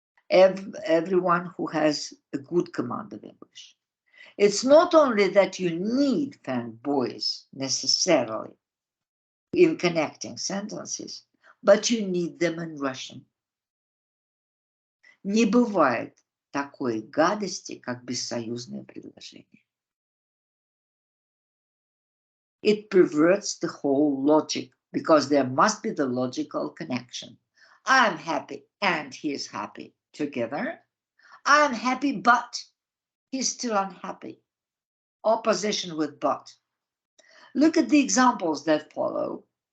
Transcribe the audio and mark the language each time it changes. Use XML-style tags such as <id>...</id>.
<en>Everyone who has a good command of English. It's not only that you need fanboys necessarily in connecting sentences, but you need them in Russian.</en> <ru>Не бывает такой гадости, как бессоюзное предложение.</ru> <en>It perverts the whole logic, because there must be the logical connection. I'm happy and he's happy together. I'm happy, but he's still unhappy. Opposition with but. Look at the examples that follow.</en>